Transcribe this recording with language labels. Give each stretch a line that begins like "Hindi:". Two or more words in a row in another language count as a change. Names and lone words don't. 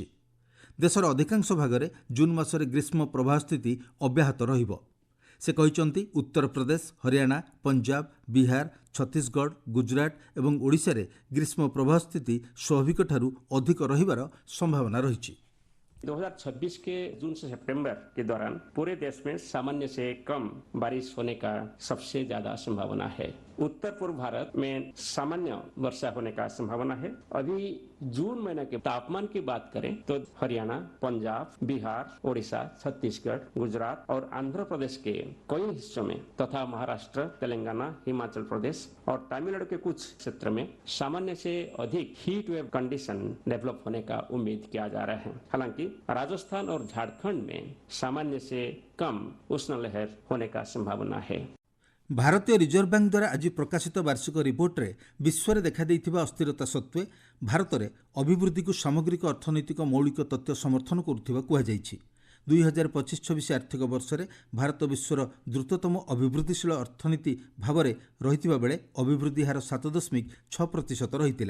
Odia: ଦେଶର ଅଧିକାଂଶ ଭାଗରେ ଜୁନ୍ ମାସରେ ଗ୍ରୀଷ୍ମ ପ୍ରବାହ ସ୍ଥିତି ଅବ୍ୟାହତ ରହିବ। ସେ କହିଛନ୍ତି, ଉତ୍ତରପ୍ରଦେଶ, ହରିୟାଣା, ପଞ୍ଜାବ, ବିହାର, ଛତିଶଗଡ଼, ଗୁଜରାଟ ଏବଂ ଓଡ଼ିଶାରେ ଗ୍ରୀଷ୍ମ ପ୍ରବାହ ସ୍ଥିତି ସ୍ୱାଭାବିକଠାରୁ ଅଧିକ ରହିବାର ସମ୍ଭାବନା ରହିଛି।
Hindi: 2026 के जून से सितंबर के दौरान पूरे देश में सामान्य से कम बारिश होने का सबसे ज्यादा संभावना है। उत्तर पूर्व भारत में सामान्य वर्षा होने का संभावना है। अभी जून महीने के तापमान की बात करें तो हरियाणा, पंजाब, बिहार, ओडिशा, छत्तीसगढ़, गुजरात और आंध्र प्रदेश के कई हिस्सों में तथा महाराष्ट्र, तेलंगाना, हिमाचल प्रदेश और तमिलनाडु के कुछ क्षेत्र में सामान्य से अधिक
English: heat wave condition develop
Hindi: होने का उम्मीद किया जा रहा है। हालांकि राजस्थान और झारखंड में सामान्य से कम उष्ण लहर होने का संभावना है।
Odia: ଭାରତୀୟ ରିଜର୍ଭ ବ୍ୟାଙ୍କ ଦ୍ୱାରା ଆଜି ପ୍ରକାଶିତ ବାର୍ଷିକ ରିପୋର୍ଟରେ ବିଶ୍ୱରେ ଦେଖାଦେଇଥିବା ଅସ୍ଥିରତା ସତ୍ତ୍ୱେ ଭାରତରେ ଅଭିବୃଦ୍ଧିକୁ ସାମଗ୍ରିକ ଅର୍ଥନୈତିକ ମୌଳିକ ତଥ୍ୟ ସମର୍ଥନ କରୁଥିବା କୁହାଯାଇଛି। 2025-26 ଆର୍ଥିକ ବର୍ଷରେ ଭାରତ ବିଶ୍ୱର ଦ୍ରୁତତମ ଅଭିବୃଦ୍ଧିଶୀଳ ଅର୍ଥନୀତି ଭାବରେ ରହିଥିବା ବେଳେ ଅଭିବୃଦ୍ଧି ହାର 7.6% ରହିଥିଲା।